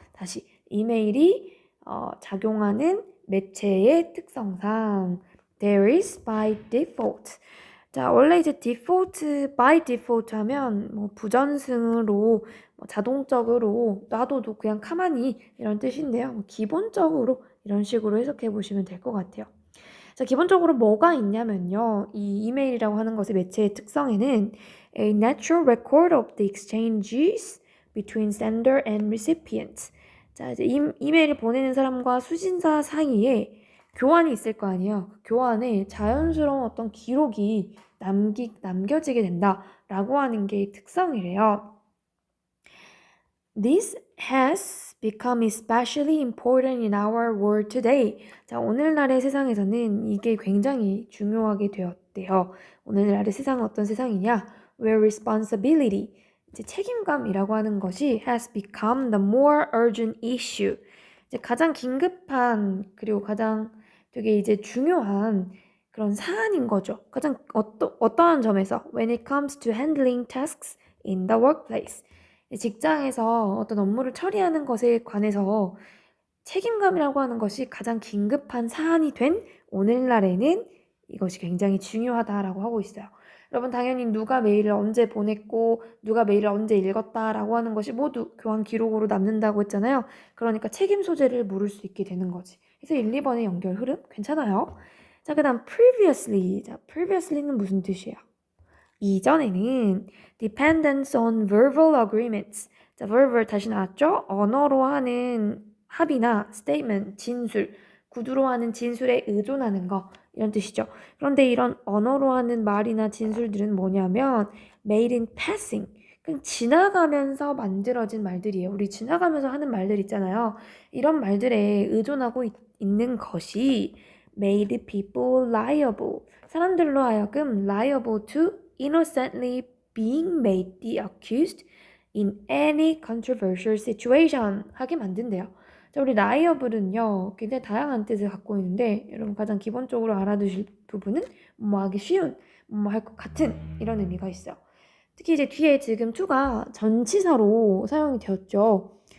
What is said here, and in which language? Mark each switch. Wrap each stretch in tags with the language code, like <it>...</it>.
<ko>다시 이메일이 작용하는 매체의 특성상</ko> <en>there is by default.</en> <ko>자, 원래 이제 default, by default 하면 뭐 부전승으로 자동적으로 놔둬도 그냥 가만히 이런 뜻인데요. 기본적으로 이런 식으로 해석해 보시면 될 것 같아요. 자, 기본적으로 뭐가 있냐면요. 이 이메일이라고 하는 것의 매체의 특성에는</ko> <en>a natural record of the exchanges between sender and recipient.</en> <ko>자, 이제 이메일을 보내는 사람과 수신사 사이에 교환이 있을 거 아니에요. 그 교환에 자연스러운 어떤 기록이 남겨지게 된다라고 하는 게 특성이래요.</ko> <en>This has become especially important in our world today.</en> <ko>자, 오늘날의 세상에서는 이게 굉장히 중요하게 되었대요. 오늘날의 세상은 어떤 세상이냐?</ko> <en>Where responsibility,</en> <ko>이제 책임감이라고 하는 것이</ko> <en>has become the more urgent issue.</en> <ko>이제 가장 긴급한 그리고 가장 되게 이제 중요한 그런 사안인 거죠. 가장 어떠한 점에서</ko> <en>when it comes to handling tasks in the workplace.</en> <ko>직장에서 어떤 업무를 처리하는 것에 관해서 책임감이라고 하는 것이 가장 긴급한 사안이 된 오늘날에는 이것이 굉장히 중요하다라고 하고 있어요. 여러분 당연히 누가 메일을 언제 보냈고 누가 메일을 언제 읽었다라고 하는 것이 모두 교환 기록으로 남는다고 했잖아요. 그러니까 책임 소재를 물을 수 있게 되는 거지. 그래서 1, 2번의 연결 흐름 괜찮아요. 자, 그 다음 previously. 자, previously는 무슨 뜻이에요? 이전에는</ko> <en>dependence on verbal agreements.</en> <ko>자, verbal 다시 나왔죠? 언어로 하는 합의나 statement, 진술, 구두로 하는 진술에 의존하는 거 이런 뜻이죠. 그런데 이런 언어로 하는 말이나 진술들은 뭐냐면</ko> <en>made in passing.</en> <ko>그냥 지나가면서 만들어진 말들이에요. 우리 지나가면서 하는 말들 있잖아요. 이런 말들에 의존하고 있는 것이</ko> <en>made people liable.</en> <ko>사람들로 하여금</ko> <en>liable to innocently being made the accused in any controversial situation</en> <ko>하게 만든대요. 자, 우리 liable은요 굉장히 다양한 뜻을 갖고 있는데 여러분 가장 기본적으로 알아두실 부분은 뭐 하기 쉬운, 뭐 할 것 같은 이런 의미가 있어요. 특히 이제 뒤에 지금 to가 전치사로 사용이 되었죠.</ko>